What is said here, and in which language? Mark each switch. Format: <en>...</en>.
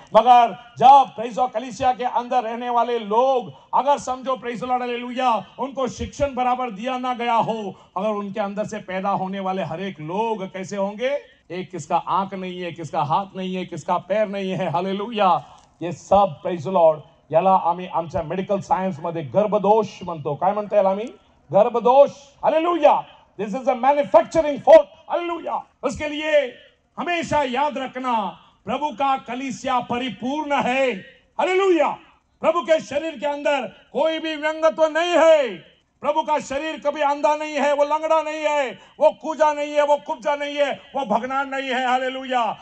<hi>मगर जब praise the कलीसिया के अंदर रहने वाले लोग अगर समझो</hi> <en>praise the Lord</en> <hi>हालेलुया उनको शिक्षण बराबर दिया ना गया हो, अगर उनके अंदर से पैदा होने वाले हर एक लोग कैसे होंगे, एक किसका आंख नहीं है, किसका हात नहीं है, किसका पैर नहीं है. हालेलुया.</hi> <mr>ये सब</mr> <en>praise the lord</en> <mr>याला आम्ही आमच्या मेडिकल सायन्स मध्ये गर्भदोष म्हणतो. काय म्हणता येईल आम्ही? गर्भदोष. Hallelujah.</mr> <en>This is a manufacturing fault.</en> <hi>Hallelujah. उसके लिए हमेशा याद रखना प्रभु का कलीसिया परिपूर्ण है. हालेलुया. प्रभु के शरीर के अंदर कोई भी व्यंग तो नहीं है. प्रभु का शरीर कभी अंधा नहीं है, वो लंगड़ा नहीं है, वो कूजा नहीं है, वो कुब्जा नहीं है, वो भगनान नहीं है. हालेलुया.</hi>